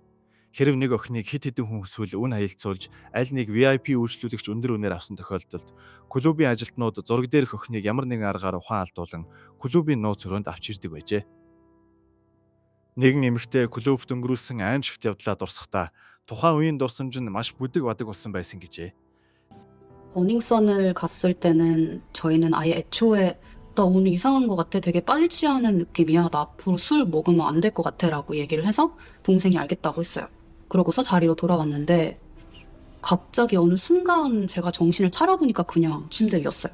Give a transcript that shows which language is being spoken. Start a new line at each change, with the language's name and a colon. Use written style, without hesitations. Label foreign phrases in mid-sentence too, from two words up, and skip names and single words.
Mongolian: Хэрэв нэг охиныг хэд хэдэн хүн эсвэл үн хаялцуулж аль нэг VIP үйлчлүүлэгч өндөр үнээр авсан тохиолдолд клубын ажилтнууд зураг дээрх охиныг ямар нэгэн аргаар ухаан алдуулан клубын нууц өрөөнд авч ирдэг байжээ. Нэгэн эмэгтэй клубт өнгөрүүлсэн аимшигт явдлаа дурсахдаа тухайн үеийн дурсамж нь маш бүдэг бадаг болсон байсан гэжээ.
Korean: 버닝썬을 갔을 때는 저희는 아예 애초에 나 오늘 이상한 것 같아. 되게 빨리 취하는 느낌이야. 나 앞으로 술 먹으면 안 될 것 같아. 라고 얘기를 해서 동생이 알겠다고 했어요. 그러고서 자리로 돌아왔는데 갑자기 어느 순간 제가 정신을 차려보니까 그냥 침대에 였어요.